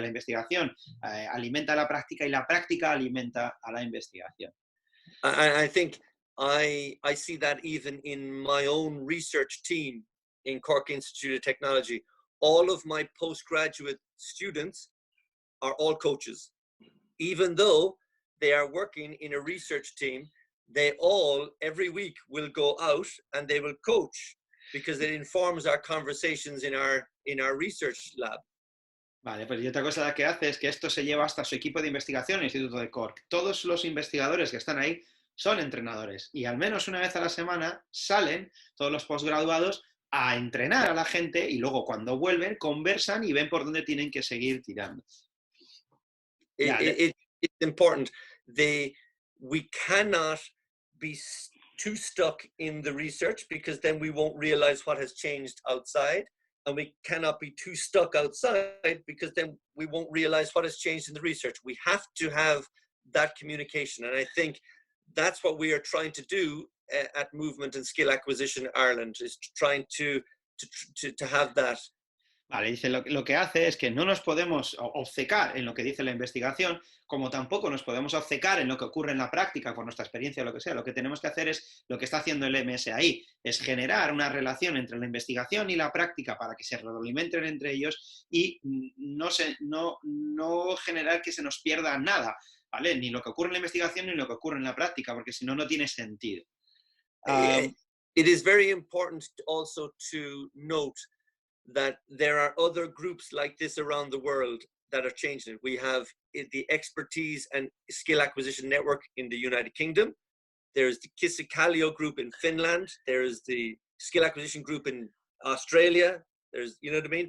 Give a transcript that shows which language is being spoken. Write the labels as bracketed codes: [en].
[es] La investigación alimenta a la práctica y la práctica alimenta a la investigación. [en] I think I see that even in my own research team in Cork Institute of Technology. All of my postgraduate students are all coaches. Even though they are working in a research team, they all, every week, will go out and they will coach because it informs our conversations in our research lab. [es] Vale, pues y otra cosa que hace es que esto se lleva hasta su equipo de investigación, el Instituto de Cork. Todos los investigadores que están ahí son entrenadores y al menos una vez a la semana salen todos los posgraduados a entrenar a la gente y luego cuando vuelven conversan y ven por dónde tienen que seguir tirando. [en] It's important. We cannot be too stuck in the research because then we won't realize what has changed outside, and we cannot be too stuck outside because then we won't realize what has changed in the research. We have to have that communication, and I think that's what we are trying to do at Movement and Skill Acquisition Ireland, is trying to have that. [es] Vale, dice, lo que hace es que no nos podemos obcecar en lo que dice la investigación, como tampoco nos podemos obcecar en lo que ocurre en la práctica, por nuestra experiencia o lo que sea. Lo que tenemos que hacer es lo que está haciendo el MSI, es generar una relación entre la investigación y la práctica para que se retroalimenten entre ellos y no generar que se nos pierda nada, ¿vale? Ni lo que ocurre en la investigación ni lo que ocurre en la práctica, porque si no, no tiene sentido. [en] It is very important also to note that there are other groups like this around the world that are changing it. We have the Expertise and Skill Acquisition Network in the United Kingdom. There's the Kisikalia group in Finland. There's the Skill Acquisition group in Australia. There's, you know what I mean?